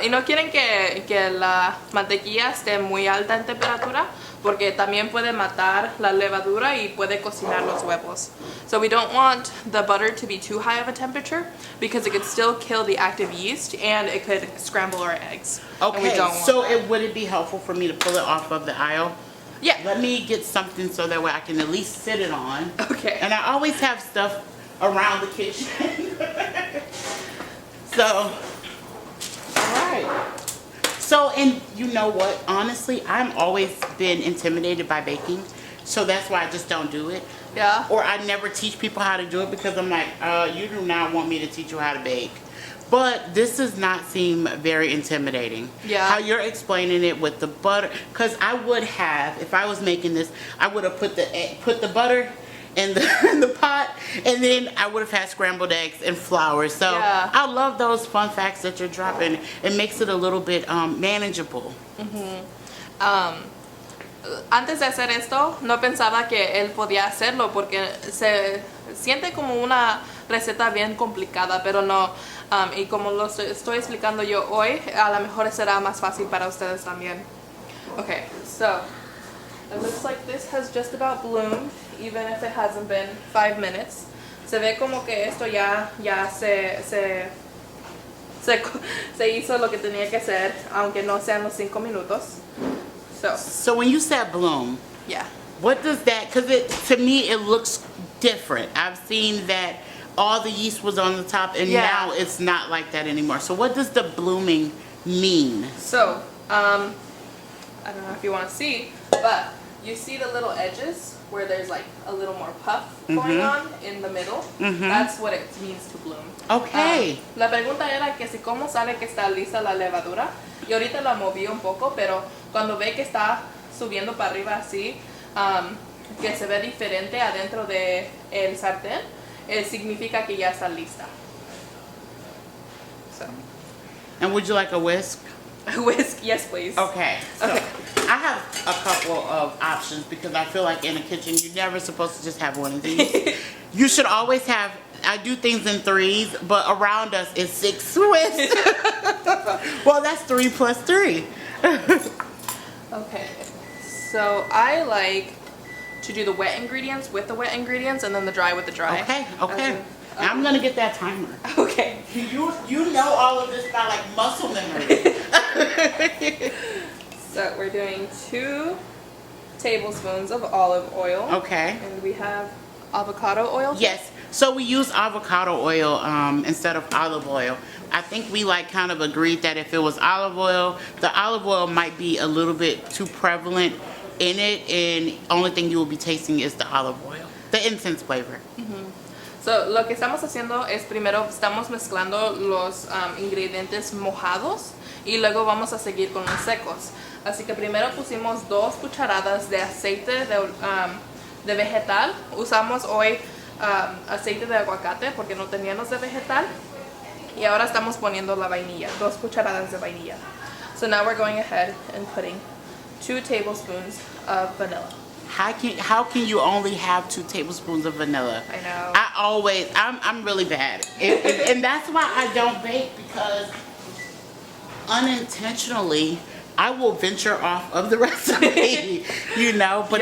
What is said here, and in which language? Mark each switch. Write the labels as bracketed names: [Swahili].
[Spanish] Y no quieren que la mantequilla esté muy alta en temperatura porque también puede matar la levadura y puede cocinar los huevos. [English] So we don't want the butter to be too high of a temperature because it could still kill the active yeast and it could scramble our eggs. And we Okay, don't want so that. would it be helpful for me to pull it off of the aisle? Yeah. Let me get something so that way I can at least sit it on. Okay. And I always have stuff around the kitchen. So, alright. So, and you know what? Honestly, I've always been intimidated by baking. So that's why I just don't do it. Yeah. Or I never teach people how to do it because I'm like, you do not want me to teach you how to bake. But this does not seem very intimidating. Yeah. How you're explaining it with the butter, because I would have, if I was making this, I would have put the butter in the pot, and then I would have had scrambled eggs and flour. So Yeah. I love those fun facts that you're dropping. It makes it a little bit manageable. [Spanish] Antes de hacer esto, no pensaba que él podía hacerlo porque se siente como una receta bien complicada, pero no. Y como lo estoy explicando yo hoy, a lo mejor será más fácil para ustedes también. [English] Okay, so it looks like this has just about bloomed, even if it hasn't been 5 minutes. [Spanish] Se ve como que esto ya se hizo lo que tenía que hacer, aunque no sean los 5 minutos. [English] So when you said bloom, Yeah. what does that, because to me it looks different. I've seen that all the yeast was on the top and Yeah. now it's not like that anymore. So what does the blooming mean? So, I don't know if you want to see, but you see the little edges where there's like a little more puff going on in the middle? That's what it means to bloom. Okay. [Spanish] La pregunta era que si cómo sabe que está lista la levadura. Y ahorita la moví un poco, pero cuando ve que está subiendo para arriba así, que se ve diferente adentro de el sartén, significa que ya está lista. [English] So. And would you like a whisk? Whisk, yes please. Okay. So Okay. I have a couple of options because I feel like in a kitchen you're never supposed to just have one of these. You should always have, I do things in 3s, but around us is 6 whisks. Well, that's 3 plus 3. Okay, so I like to do the wet ingredients with the wet ingredients and then the dry with the dry. Okay. Okay. I'm gonna get that timer. Okay. You know all of this by like muscle memory. So we're doing 2 tablespoons of olive oil. Okay. And we have avocado oil. Yes. So we use avocado oil instead of olive oil. I think we like kind of agreed that if it was olive oil, the olive oil might be a little bit too prevalent in it, and only thing you will be tasting is the olive oil, the incense flavor. [Spanish] So lo que estamos haciendo es primero estamos mezclando los ingredientes mojados y luego vamos a seguir con los secos. Así que primero pusimos 2 cucharadas de aceite de vegetal. Usamos hoy aceite de aguacate porque no teníamos de vegetal. Y ahora estamos poniendo la vainilla, 2 cucharadas de vainilla. [English] So now we're going ahead and putting 2 tablespoons of vanilla. How can you only have 2 tablespoons of vanilla? I know. I'm really bad. And that's why I don't bake, because unintentionally I will venture off of the recipe, you know, but